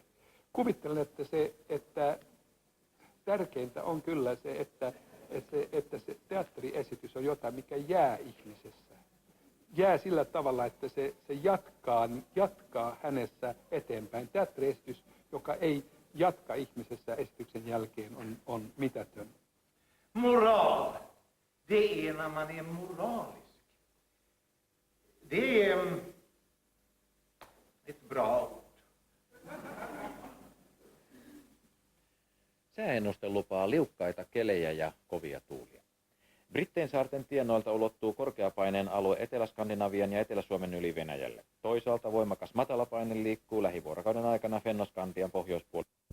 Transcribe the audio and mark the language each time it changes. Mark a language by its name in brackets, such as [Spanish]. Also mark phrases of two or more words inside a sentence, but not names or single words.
[Finnish] Kuvittelen, että tärkeintä on kyllä se, että se teatteriesitys on jotain, mikä jää ihmisessä. Jää sillä tavalla, että se jatkaa hänessä eteenpäin. Teatteriesitys, joka ei jatka ihmisessä esityksen jälkeen, on mitätön. [Swedish] Moral, det är när man är moralisk. Det är ett bra ord. [Finnish] Sääennuste lupaa liukkaita kelejä ja kovia tuulia. Brittein saarten tienoilta ulottuu korkeapaineen alue Etelä-Skandinavian ja Etelä-Suomen yli Venäjälle. Toisaalta voimakas matalapaine liikkuu lähivuorokauden aikana Fennoskandian pohjoispuolella.